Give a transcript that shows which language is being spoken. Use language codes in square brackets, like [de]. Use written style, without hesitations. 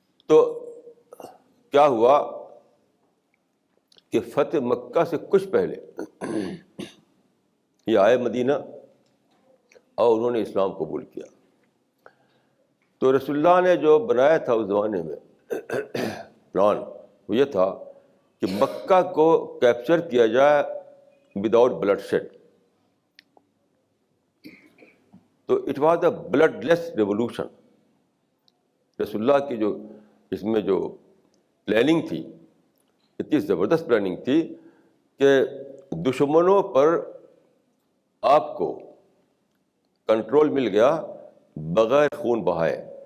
[ur] تو کیا ہوا کہ فتح مکہ سے کچھ پہلے یہ آئے مدینہ اور انہوں نے اسلام قبول کیا۔ تو رسول اللہ نے جو بنایا تھا اس زمانے میں پلان، وہ یہ تھا کہ مکہ کو کیپچر کیا جائے [en] Without bloodshed. تو it was a bloodless revolution. [ur] رسول اللہ کی جو اس میں جو پلاننگ تھی اتنی زبردست پلاننگ تھی کہ دشمنوں پر آپ کو کنٹرول مل گیا بغیر خون بہائے.